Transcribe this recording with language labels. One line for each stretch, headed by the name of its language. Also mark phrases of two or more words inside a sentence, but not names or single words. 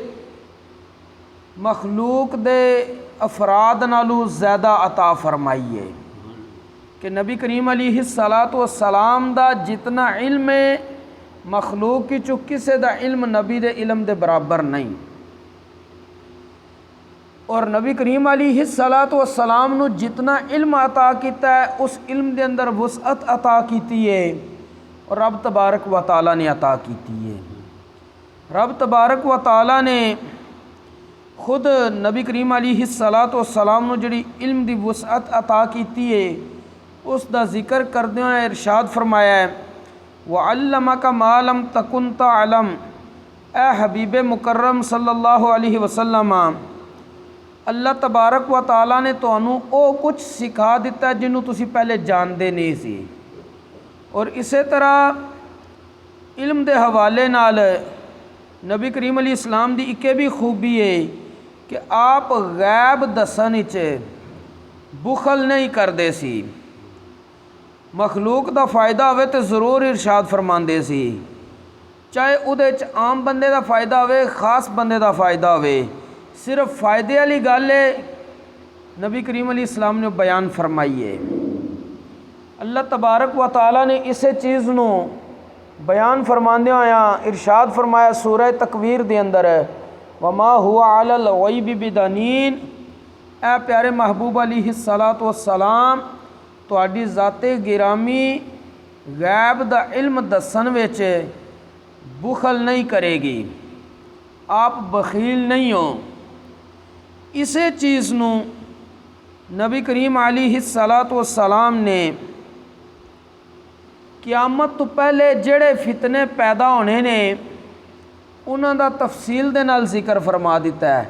Punjabi: مخلوق دے افراد نالو زیادہ عطا فرمائی ہے کہ نبی کریم
Arabic: عليه الصلاة والسلام
Punjabi: دا جتنا علم ہے مخلوق کی چو کسے دا علم نبی دے علم دے برابر نہیں. اور نبی کریم
Arabic: عليه الصلاة والسلام
Punjabi: نوں جتنا علم عطا کیا ہے اس علم دے اندر وسعت عطا کی ہے اور رب تبارک و تعالیٰ نے عطا کی ہے. رب تبارک و تعالیٰ نے خود نبی کریم
Arabic: عليه الصلاة والسلام
Punjabi: نوں جہڑی علم دی وسعت عطا کی ہے اس دا ذکر کردے ہوئے ارشاد فرمایا ہے,
Arabic: وعلمك ما لم تكن تعلم.
Punjabi: اے حبیب مکرم
Arabic: صلى الله عليه وسلم,
Punjabi: اللہ تبارک و تعالیٰ نے تہانوں او کجھ سکھا دتا ہے جنہوں تسی پہلے جانتے نہیں سی. اور اسے طرح علم دے حوالے نال نبی کریم علیہ السلام دی اکے بھی خوبی ہے کہ آپ غیب دسن وچ بخل نہیں کرتے سی. مخلوق دا فائدہ ہووے تو ضرور ارشاد فرماندے سی، چاہے اوہدے چ عام بندے دا فائدہ ہووے خاص بندے دا فائدہ ہووے، صرف فائدے والی گل ہے نبی کریم علیہ السلام نے بیان فرمائی ہے. اللہ تبارک و تعالیٰ نے اسے چیز نوں بیان فرماندے ہویا ارشاد فرمایا سورہ تکویر دے اندر,
Arabic: وما هو على الغيب بضنين.
Punjabi: اے پیارے محبوب
Arabic: عليه الصلاة والسلام,
Punjabi: تہاڈی ذات گرامی غیب دا علم دسن وچ بخل نہیں کرے گی، آپ بخیل نہیں ہو. اسے چیز نوں نبی کریم
Arabic: عليه الصلاة والسلام
Punjabi: نے قیامت تو پہلے جہڑے فتنے پیدا ہونے نے انہاں دا تفصیل دے نال ذکر فرما دتا ہے.